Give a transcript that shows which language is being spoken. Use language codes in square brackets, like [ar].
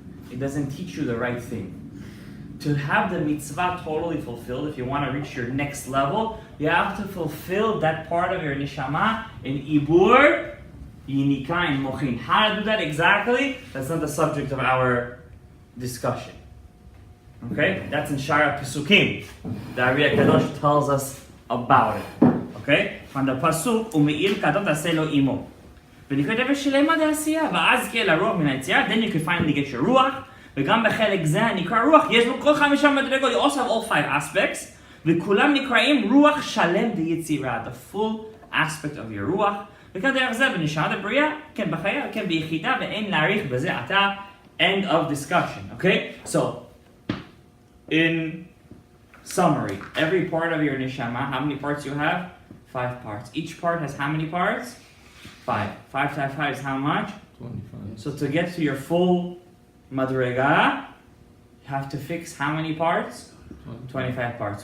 [en] It doesn't teach you the right thing. To have the mitzvah totally fulfilled, if you want to reach your next level, you have to fulfill that part of your neshama in ibur, yinika, and mochin. How to do that exactly? That's not the subject of our discussion. Okay? That's in Shara Pesukim. The Ari HaKadosh tells us about it. Okay? From the Pasuk, [he] u'me'il kadot aseh lo imo. ונקראת נפש שלמה דעשייה, ואז כי אל הרוח מן היצירה, [en] then you can finally get your ruach, [he] וגם בחלק זה הנקרא רוח, יש בו כל 5 מדרגות, [en] you also have all 5 aspects, [he] וכולם נקראים רוח שלם דיצירה, [en] the full aspect of your [he] רוח, וכדרך זה בנשמת הבריאה, כן בחיה, כן ביחידה, ואין להאריך בזה עתה, [en] end of discussion, okay? So, in summary, every part of your neshama, how many parts you have? 5 parts. Each part has how many parts? 5. 5 times 5 is how much? 25. So to get to your full madrega, you have to fix how many parts? 25 parts.